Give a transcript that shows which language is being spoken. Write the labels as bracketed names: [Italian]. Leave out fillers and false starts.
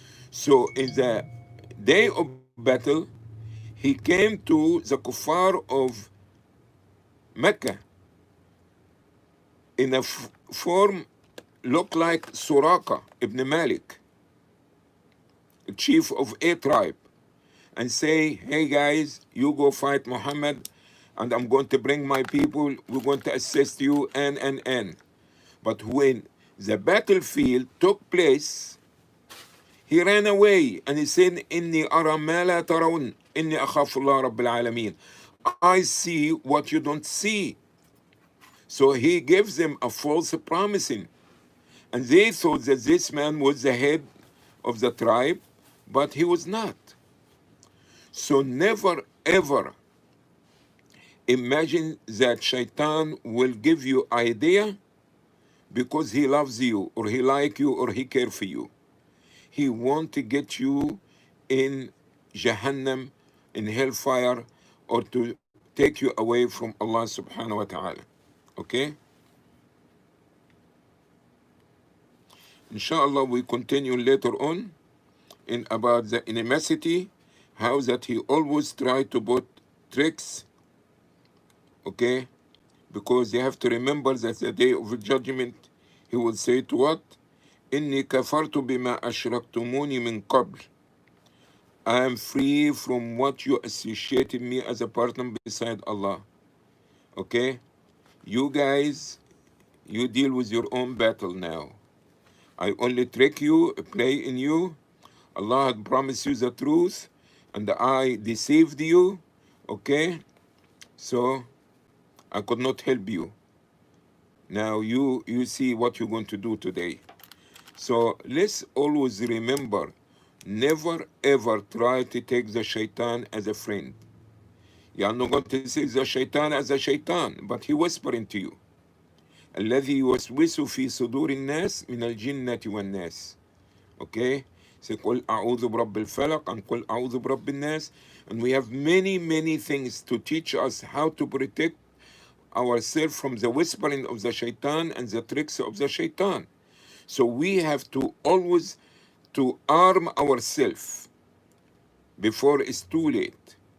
[English] So in the day of battle, he came to the kuffar of Mecca in a form look like Suraka ibn Malik, chief of a tribe, and say, hey guys, you go fight Muhammad, and I'm going to bring my people, we're going to assist you, and. But when the battlefield took place, He ran away and he said, [Arabic] إني أرى ما لا ترون إني أخاف الله رب العالمين. [English] I see what you don't see. So he gives them a false promising. And they thought that this man was the head of the tribe, but he was not. So never ever imagine that Shaitan will give you idea because he loves you or he like you or he care for you. He want to get you in Jahannam, in hellfire, or to take you away from Allah subhanahu wa ta'ala. Okay? Inshallah, we continue later on in about the animosity, how that he always try to put tricks, okay? Because you have to remember that the day of judgment, he will say to what? [Arabic] إني كفرت بما أشركتموني من قبل. [English] I am free from what you associated me as a partner beside Allah. Okay? You guys, you deal with your own battle now. I only trick you, play in you. Allah had promised you the truth, and I deceived you. Okay? So I could not help you. Now you see what you're going to do today. So let's always remember, never ever try to take the shaitan as a friend. You are not going to see the shaitan as a shaitan, but he whispering to you. [Arabic] الذي يوسوس في صدور الناس من الجنة والناس. [English] Okay? So [Arabic] قل أعوذ برب الفلق [English] and [Arabic] قل أعوذ برب الناس. [English] And we have many things to teach us how to protect ourselves from the whispering of the shaitan and the tricks of the shaitan. So we have to always to arm ourselves before it's too late.